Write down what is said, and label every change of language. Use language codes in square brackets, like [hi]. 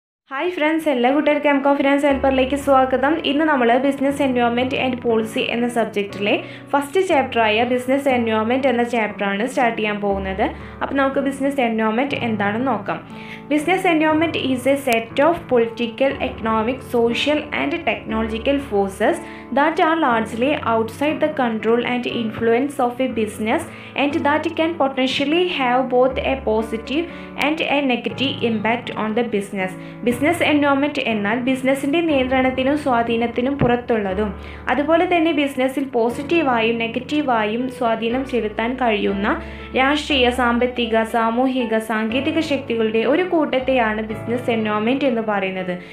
[ml] Hi friends, എല്ലാ കൂട്ടുകാർക്കും M Com finance ഹെൽപ്പറിലേക്ക് സ്വാഗതം. ഇന്ന് നമ്മൾ ബിസിനസ് എൻവയോൺമെൻറ്റ് ആൻഡ് പോളിസി എന്ന സബ്ജക്റ്റിലെ ഫസ്റ്റ് ചാപ്റ്ററായ ബിസിനസ് എൻവയോൺമെൻറ്റ് എന്ന ചാപ്റ്ററാണ് സ്റ്റാർട്ട് ചെയ്യാൻ പോകുന്നത്. അപ്പോൾ നമുക്ക് ബിസിനസ് എൻവയോൺമെൻറ്റ് എന്താണെന്ന് നോക്കാം. [en] Business environment is a set of political, economic, social and technological forces that are largely outside the control and influence of a business and that can potentially have both a positive and a negative impact on the business. [ml] Business environment എന്നാൽ ബിസിനസ്സിൻ്റെ നിയന്ത്രണത്തിനും സ്വാധീനത്തിനും പുറത്തുള്ളതും അതുപോലെ തന്നെ ബിസിനസ്സിൽ പോസിറ്റീവായും നെഗറ്റീവായും സ്വാധീനം ചെലുത്താൻ കഴിയുന്ന രാഷ്ട്രീയ, സാമ്പത്തിക, സാമൂഹിക, സാങ്കേതിക ശക്തികളുടെ ഒരു കൂട്ടത്തെയാണ് ബിസിനസ് എൻവയോൺമെൻറ്റ് എന്ന് പറയുന്നത്.